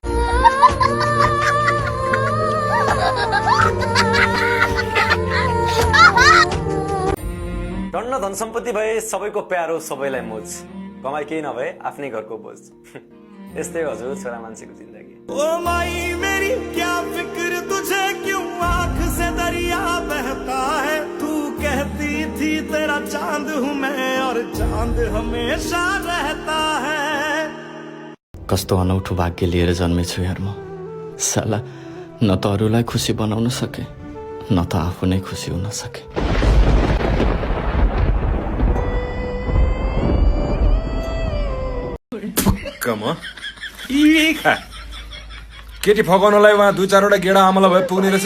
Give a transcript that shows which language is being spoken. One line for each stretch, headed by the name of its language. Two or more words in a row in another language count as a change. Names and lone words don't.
Nepali: धन्न धन सम्पत्ति भए सबैको प्यारो सबैलाई मोज, कमाई केही नभए आफ्नै घरको बोझ। यस्तै हजुर छोरा मान्छेको जिन्दगी।
Hindi: ओ माई मेरी क्या फिक्र तुझे क्यों आँख से दरिया बहता है। तू कहती थी तेरा चांद हूँ मैं और चांद हमेशा रहता है।
Nepali: कस्तो अनौठो भाग्य लिएर जन्मेछु यार म। साला न त अरूलाई खुसी बनाउन सके न त आफू नै खुसी हुन सके। केटी फकाउनलाई उहाँ 2-4 गेडा आमला भए पुग्ने रहेछ।